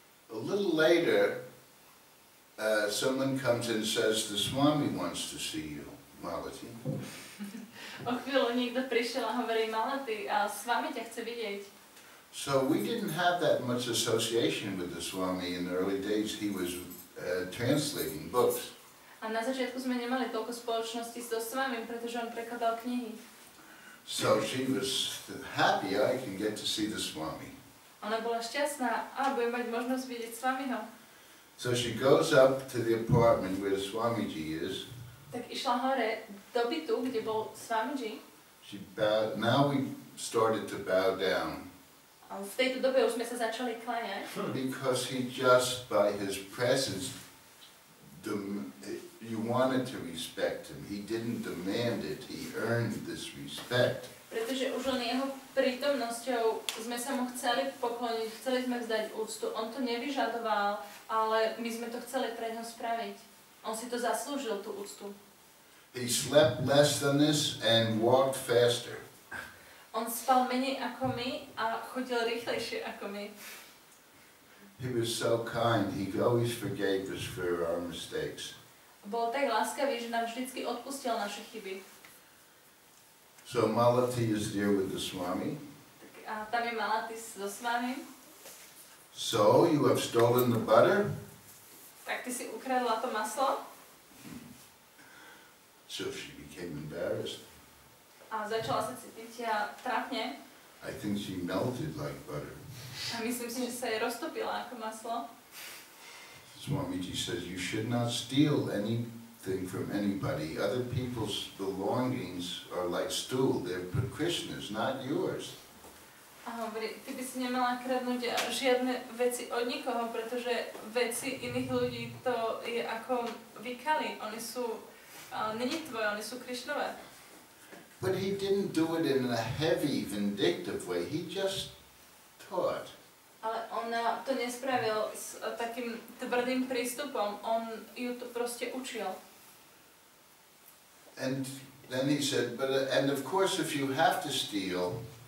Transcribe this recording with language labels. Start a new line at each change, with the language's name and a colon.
English: A little later, someone comes and says, the Swami wants to see you, Malati.
Slovak: O chvíľu niekto prišiel a hovorí, Malati, a Swami ťa chce vidieť.
English: So we didn't have that much association with the Swami in the early days. He was translating books.
Slovak: A na začiatku sme nemali toľko spoločnosti so Swamim, pretože on prekladal knihy.
English: So she was happy I can get to see the Swami.
Slovak: Ona bola šťastná, a budem mať možnosť vidieť Swamiho.
English: So she goes up to the apartment where Swamiji is.
Slovak: Tak išla hore do bytu, kde bol Swamiji.
English: Now we started to bow down.
Slovak: A v tejto dobe už sme sa začali kláňať.
English: Because he just, by his presence, you wanted to respect him. He didn't demand it. He earned this respect.
Slovak: Pretože už len jeho prítomnosťou sme sa mu chceli pokloniť, chceli sme vzdať úctu. On to nevyžadoval, ale my sme to chceli pre ňo spraviť. On si to zaslúžil, tú úctu.
English: He slept less than this and walked faster.
Slovak: On spal menej ako my a chodil rýchlejšie ako my.
English: He was so kind. He always forgave us for our mistakes.
Slovak: Bol tak láskavý, že nám vždycky odpustil naše chyby.
English: So Malati is there with the Swami.
Slovak: A tam je Malati so Swami.
English: So you have stolen the butter?
Slovak: Tak ty si ukradla to maslo.
English: So she became embarrassed.
Slovak: A začala sa cítiť trápne.
English: I think she melted like butter.
Slovak: A myslím si, že sa jej roztopila ako maslo.
English: Swamiji says you should not steal anything from anybody. Other people's belongings are like stool. They're for Krishna's, not yours.
Slovak: A hovorí, ty by si nemala kradnúť žiadne veci od nikoho, pretože veci iných ľudí to je ako vykali. Oni sú, není tvoje, oni sú Krišnové.
English: But he didn't do it in a heavy, vindictive way. He just taught.
Slovak: Ale on to nespravil s takým tvrdým prístupom. On ju to proste učil.
English: And then he said, and of course if you have to steal,